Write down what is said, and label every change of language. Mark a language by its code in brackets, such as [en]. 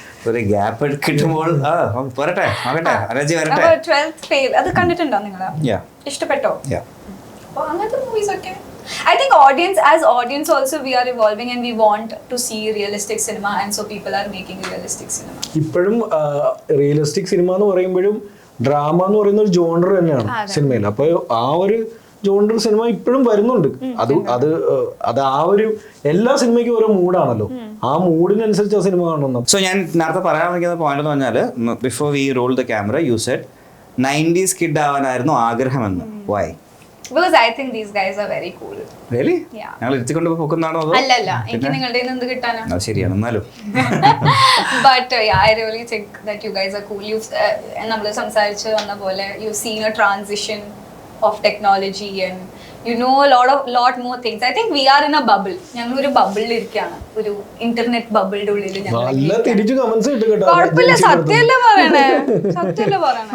[ml] ഒരു ഗ്യാപ്പ് കിട്ടുമ്പോൾ പോരട്ടെ, നോക്കട്ടെ, അരജി വരട്ടെ. 12th Fail അത് കണ്ടിട്ടുണ്ടോ നിങ്ങൾ? ഇഷ്ടപ്പെട്ടോ? [en] Yeah. [ml] അപ്പോൾ അങ്ങനത്തെ മൂവീസ് ഒക്കെ [en] I think as audience also we are evolving and we want to see realistic cinema, and so people are making realistic cinema. [ml] ഇപ്പോഴും റിയലിസ്റ്റിക് സിനിമ എന്ന് പറയുമ്പോഴും ഡ്രാമ എന്ന് പറയുന്ന ഒരു ജോണർ തന്നെയാണ് സിനിമയിൽ. അപ്പൊ ആ ഒരു ജോണർ സിനിമ ഇപ്പോഴും വരുന്നുണ്ട്. അത് ആ ഒരു എല്ലാ സിനിമയ്ക്കും ഓരോ മൂഡാണല്ലോ, ആ മൂഡിനനുസരിച്ച് ആ സിനിമ കാണണം. സോ ഞാൻ നേരത്തെ പറയാൻ വയ്ക്കുന്ന പോയിന്റ് എന്ന് പറഞ്ഞാൽ, [en] before we roll the camera you said [ml] 90s kid ആവാനായിരുന്നു ആഗ്രഹമെന്ന്. [en] Why? Because I think these guys are very cool. Really? Yeah. [ml] ഞങ്ങൾ ഇരുത്തിക്കൊണ്ട് പോക്കുന്നതാണോ അതോ? അല്ലല്ല, എനിക്ക് നിങ്ങളുടെ എന്ത് കിട്ടാനാ? അത് ശരിയാണ്. എന്നാലും [en] But yeah, I really think that you guys are cool. [ml] നമ്മൾ സംസാരിച്ച് വന്ന പോലെ [en] you've seen a transition of technology and you know a lot more things. I think we are in a bubble. [ml] ഞങ്ങൾ ഒരു ബബിളിൽ ഇരിക്കുകയാണ്, ഒരു ഇന്റർനെറ്റ് ബബിളിന്റെ ഉള്ളിൽ. നല്ല തിരിച്ചു കമന്റ്സ് കിട്ടും കേട്ടോ. കുഴപ്പമില്ല, സത്യമല്ലേ പറയണേ, സത്യമല്ലേ പറയണേ.